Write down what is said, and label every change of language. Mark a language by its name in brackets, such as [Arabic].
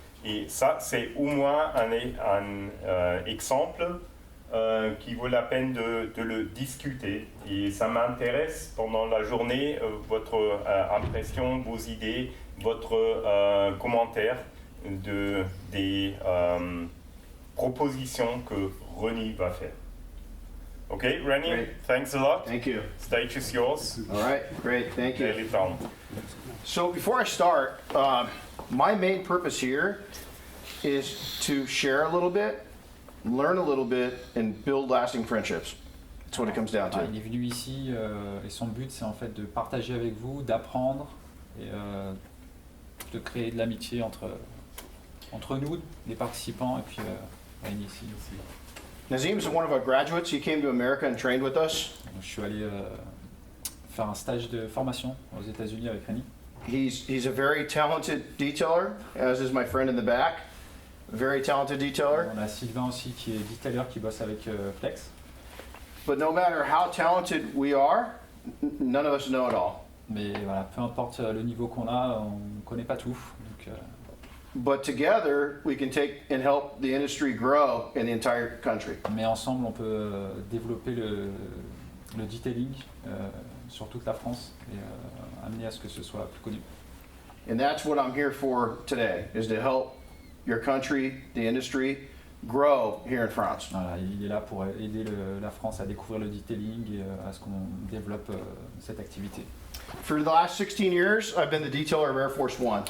[French] Et ça, c'est au moins un exemple qui vaut la peine de le discuter. Et ça m'intéresse pendant la journée, votre impression, vos idées, votre commentaire des propositions que Ronnie va faire. [English] Okay, Ronnie, Great. thanks a lot. Thank you. Stage is yours. All right, great, thank you. Daily Town. So before I start, my main purpose here is to share a little bit, learn a little bit, and build lasting friendships. That's what it comes down to. [French] Il est venu ici et son but c'est en fait de partager avec vous, d'apprendre et de créer de l'amitié entre nous, les participants, et puis Rémi ici aussi. [English] Nazim is one of our graduates. He came to America and trained with us. [French] Donc, je suis allé faire un stage de formation aux États-Unis avec Rémi. [English] He's a very talented detailer, as is my friend in the back. Very talented detailer. [French] On a Sylvain aussi qui est detailer qui bosse avec Flex. [English] But no matter how talented we are, none of us know it all. [French] Mais voilà, peu importe le niveau qu'on a, on ne connaît pas tout. Donc, [English] But together, we can take and help the industry grow in the entire country. [French] mais ensemble, on peut développer le detailing sur toute la France et amener à ce que ce soit plus connu. [English] And that's what I'm here for today, is to help your country, the industry, grow here in France. [French] Voilà, il est là pour aider la France à découvrir le detailing et à ce qu'on développe cette activité. [English] For the last 16 years, I've been the detailer of Air Force One.